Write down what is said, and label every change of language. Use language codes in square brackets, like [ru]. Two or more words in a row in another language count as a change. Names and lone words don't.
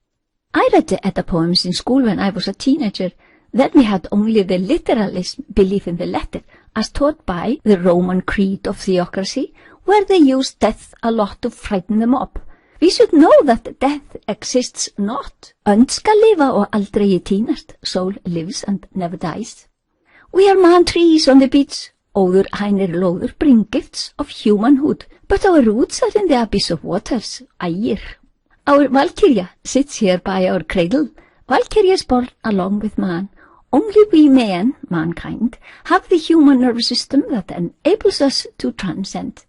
[en] I read the Edda poems in school when I was a teenager. Then we had only the literalist belief in the letter, as taught by the Roman creed of theocracy, where they used death a lot to frighten them up. We should know that death exists not. [is] Önd skal lifa og aldrei tínast. [en] Soul lives and never dies. We are man trees on the beach. Óður hænir lóður bring gifts of humanhood, but our roots are in the abyss of waters, ægir. Our Valkyria sits here by our cradle. Valkyria is born along with man. Only we men, mankind, have the human nervous system that enables us to transcend.